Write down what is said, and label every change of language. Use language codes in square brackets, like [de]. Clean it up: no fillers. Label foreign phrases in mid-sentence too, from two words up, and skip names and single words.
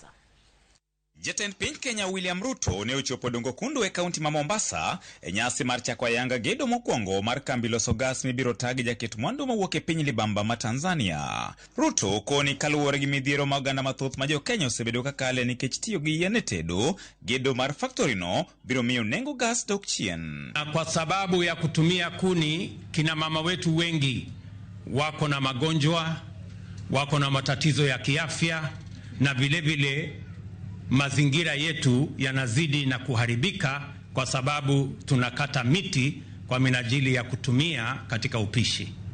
[luo] Jatend Piny Kenya William Ruto ne ochopo Dongo Kundu e kaunti ma Mombasa e nyasi mar chako ayanga gedo mokwongo mar kambi loso gas mibiro tagi jaket mwandu mawuok e piny libamba ma Tanzania. Ruto koni kaluwore gi midhiero ma oganda mathoth ma jo Kenya osebedo ka kale nikech tiyo gi yien e tedo, gedo mar factory no biro miyo nengo gas dok chien. [sw] Kwa sababu ya kutumia kuni, kina mama wetu wengi wako na magonjwa, wako na matatizo ya kiafya, na vile vile mazingira yetu yanazidi na kuharibika kwa sababu tunakata miti kwa minajili ya kutumia katika upishi.